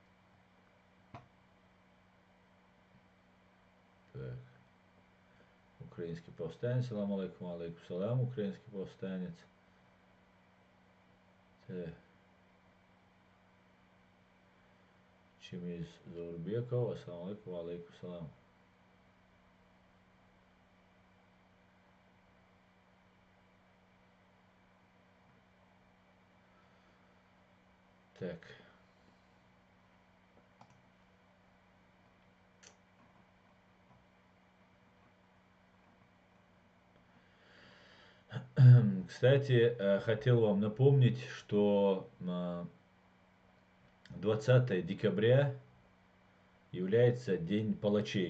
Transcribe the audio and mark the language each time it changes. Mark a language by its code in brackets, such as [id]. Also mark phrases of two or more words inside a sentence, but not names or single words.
[ru] Так. украинский повстанец. [ar] سلام عليكم، عليكم سلام, [ru] украинский повстанец. Чимиз Заурбеков. [ar] السلام عليكم، عليكم السلام. [ru] Так. Кстати, хотел вам напомнить, что 20 декабря является День палачей.